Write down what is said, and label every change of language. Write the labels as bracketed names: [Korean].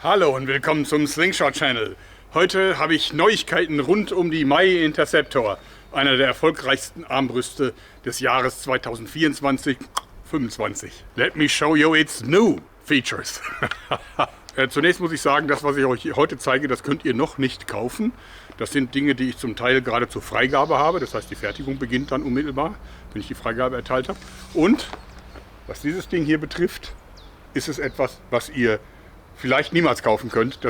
[German] Hallo und willkommen zum Slingshot-Channel. Heute habe ich Neuigkeiten rund um die Interceptor, einer der erfolgreichsten Armbrüste des Jahres 2024-25. [English] Let me show you its new features. [German] Zunächst muss ich sagen, das, was ich euch heute zeige, das könnt ihr noch nicht kaufen. Das sind Dinge, die ich zum Teil gerade zur Freigabe habe. Das heißt, die Fertigung beginnt dann unmittelbar, wenn ich die Freigabe erteilt habe. Und was dieses Ding hier betrifft, ist es etwas, was ihr vielleicht niemals kaufen könnt.